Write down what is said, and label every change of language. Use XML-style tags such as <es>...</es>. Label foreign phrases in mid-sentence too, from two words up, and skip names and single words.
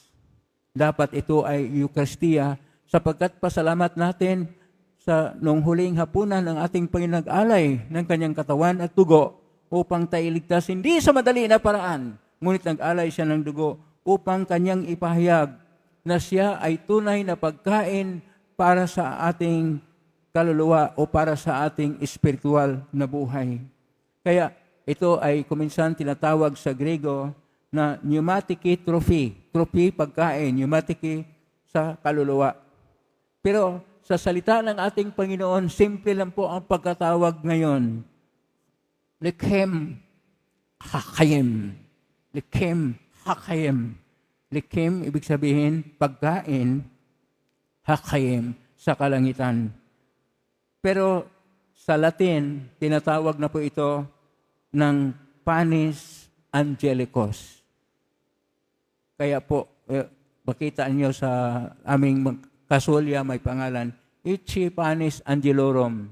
<tl>Dapat ito ay Eucharistia sapagkat pasalamat natin sa nung huling hapunan ng ating Panginoon ng kanyang katawan at dugo upang tayo iligtas hindi sa madali na paraan, ngunit nag-alay siya ng dugo upang kanyang ipahayag na siya ay tunay na pagkain para sa ating kaluluwa o para sa ating espiritual na buhay. Kaya ito ay kuminsan tinatawag sa Grego na</tl> <el>πνευματική τροφή.</el> <tl>Trophy, pagkain, pneumatiki sa kaluluwa. Pero sa salita ng ating Panginoon, simple lang po ang pagkatawag ngayon.</tl> <he>לחם הקיים. לחם הקיים.</he> <tl>Lechem, ibig sabihin, pagkain, hakayem, sa kalangitan. Pero sa Latin, tinatawag na po ito ng</tl> <la>panis angelicos.</la> <tl>Kaya po, makita niyo sa aming kasulya may pangalan, Ichi</tl> <la>Panis Angelorum.</la>